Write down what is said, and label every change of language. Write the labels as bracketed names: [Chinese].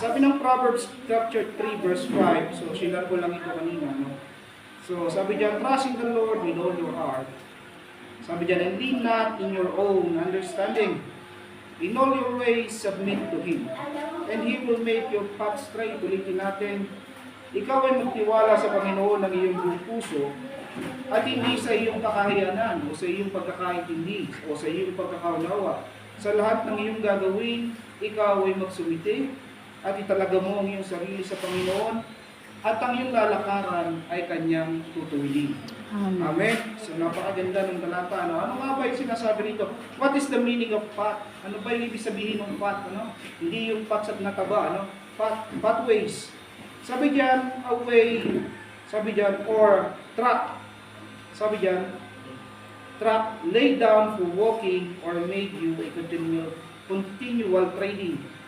[Filipino] Sabi ng Proverbs chapter 3 verse 5, so sinare ko lang ito kanina, no? So sabi diyan, [English] trust in the Lord with all your heart. [Filipino] Sabi diyan, [English] and lean not in your own understanding. In all your ways, submit to Him. And He will make your path straight. [Filipino] Ulitin natin, ikaw ay magtiwala sa Panginoon ng iyong buong puso at hindi sa iyong kakayanan o sa iyong pagkakaintindi o sa iyong pagkakaunawa. Sa lahat ng iyong gagawin, ikaw ay magsumite at italaga mo ang iyong sarili sa Panginoon at ang iyong lalakaran ay Kanyang tutuwidin. Amen. So napakaganda ng talata. Ano nga ba yung sinasabi rito? [English] What is the meaning of path? [Filipino] Ano ba yung ibig sabihin ng path? Hindi yung path sa nataba. Pathways. Sabi diyan, a way. Sabi diyan, or track. Sabi diyan, [English] track laid down for walking or made you a continual trading.